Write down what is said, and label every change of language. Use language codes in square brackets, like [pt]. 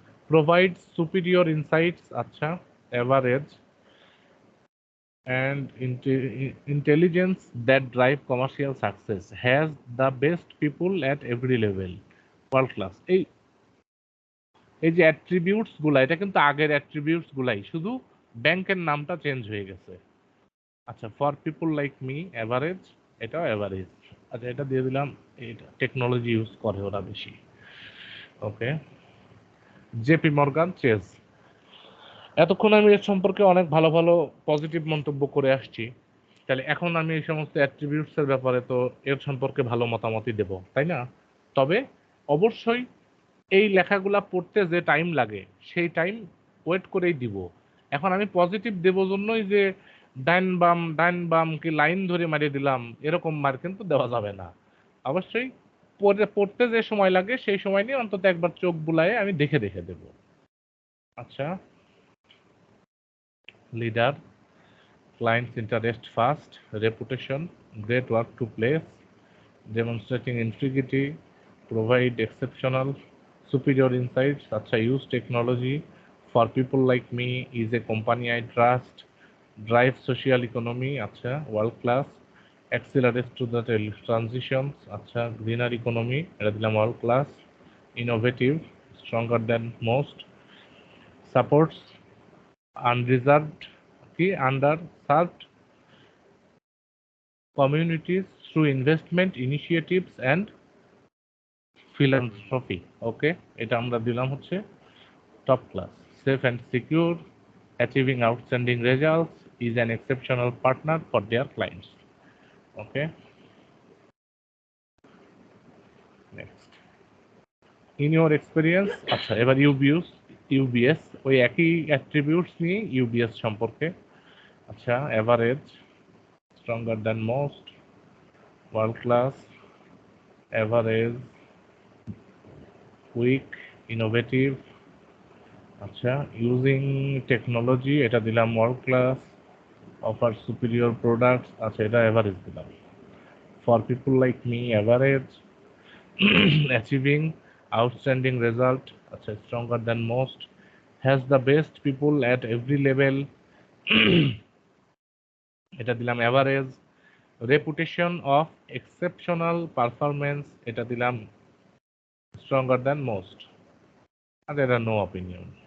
[en] Provides superior insights, আচ্ছা average. And intelligence that drive commercial success, has the best people at every level, world class. [bn] এই যে attributes গুলা, এটা কিন্তু আগের অ্যাট্রিবিউটস গুলাই, শুধু ব্যাংকের নামটা চেঞ্জ হয়ে গেছে। [en] আচ্ছা, for people like me average, এটাও average. [bn] আচ্ছা, এটা দিয়ে দিলাম, এটা টেকনোলজি ইউজ করে ওরা বেশি। ওকে। JP Morgan Chase. এতক্ষণ আমি এর সম্পর্কে অনেক ভালো ভালো পজিটিভ মন্তব্য করে আসছি, তাহলে এখন আমি এই সমস্ত অ্যাট্রিবিউটসের ব্যাপারে তো এর সম্পর্কে ভালো মতামতই দেব, তাই না? তবে অবশ্যই এই লেখাগুলা পড়তে যে টাইম লাগে সেই টাইম ওয়েট করেই দিব। এখন আমি পজিটিভ দেব জন্যই যে ডাইন বাম কি লাইন ধরে মারিয়ে দিলাম, এরকম মার কিন্তু দেওয়া যাবে না। অবশ্যই পড়তে যে সময় লাগে সেই সময় নিয়ে অন্তত একবার চোখ বুলায়ে আমি দেখে দেখে দেব। [en] আচ্ছা, leader, client's interest first, reputation, great work to place, demonstrating integrity, provide exceptional, superior insights, acha use technology, for people like me, is a company I trust, drive social economy, acha world class, accelerates to the transitions, acha greener economy, [bn] এটা দিলাম [en] world class, innovative, stronger than most, supports unreserved কি underserved communities through investment initiatives and philanthropy. [bn] ওকে, এটা আমরা দিলাম হচ্ছে top class. [en] Safe and secure, achieving outstanding results, is an exceptional partner for their clients. Okay, next. In your experience, [bn] আচ্ছা এবার UBS ওই একই attributes নিয়ে ইউবিএস সম্পর্কে। [en] আচ্ছা, average, stronger than most, world class, average, weak, innovative, আচ্ছা using technology, [bn] এটা দিলাম [en] World class. Offer superior products, [bn] আচ্ছা এটা অ্যাভারেজ দিলাম। [en] For people like me average. Achieving outstanding result, আচ্ছা stronger than most, has the best people at every level, [bn] এটা দিলাম [en] average, reputation of exceptional performance, এটা দিলাম stronger than most, আর এটা no opinion.